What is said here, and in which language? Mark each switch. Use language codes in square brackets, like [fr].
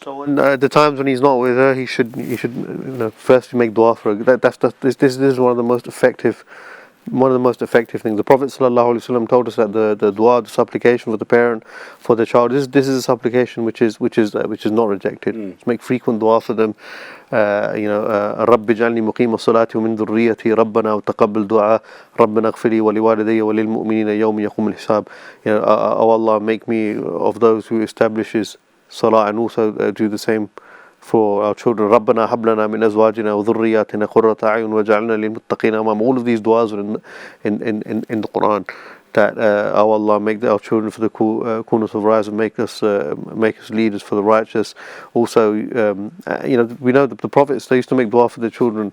[en] So the times when he's not with her, he should firstly make dua for her. This is one of the most effective things. The Prophet ﷺ told us that the dua, the supplication for the parent, for the child, this is a supplication which is not rejected. Just make frequent dua for them. [ar] رب اجعلني مقيم الصلاة ومن ذريتي ربنا وتقبل دعاء ربنا اغفر لي ولوالدي وللمؤمنين يوم يقوم الحساب. [en] Oh Allah, make me of those who establishes salah, and also do the same for our children. [ar] ربنا هب لنا من أزواجنا وذرياتنا قرة أعين وجعلنا للمتقين إماما. [en] All of these duas are in the Quran. That oh Allah, make our children for the corners of rise, and make us leaders for the righteous. Also, we know that the prophets, they used to make dua for their children.